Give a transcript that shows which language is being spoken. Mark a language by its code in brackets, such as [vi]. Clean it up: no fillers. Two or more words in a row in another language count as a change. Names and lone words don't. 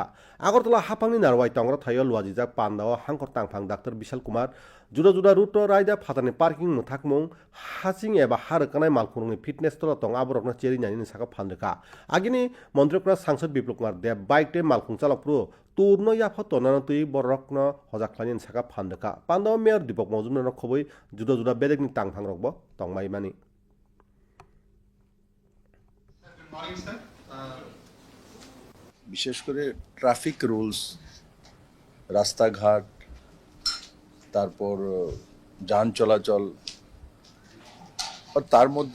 [trp] आगरतला हाफांनि नारवाय तंग्र थायो लुवाजिजाक पान्दाव हांखर तांफां डाक्टर विशाल कुमार जुदा जुदा रुट रायदा फातानि पार्किं मुथाकमुं हासिं एबा हारकानाय मालखुंनि फिटनेस तल तंग आबरकनो चेरिनानि साका फानदोका आगिनि मन्त्रीफ्रा सांसद बिप्लब कुमार देव बाइक टे मालखुं चालकप्रो तुरनो याफा तनानो तुइ बरकनो हजाख्लानि साका फानदोका पान्दाव मेयर दीपक मजुमदार खबै जुदा जुदा बेलेगनि तांफां रकबो तंमाइमानि [bn] বিশেষ করে [en] traffic rules [bn] রাস্তাঘাট তারপর যান চলাচল আর তার মধ্যে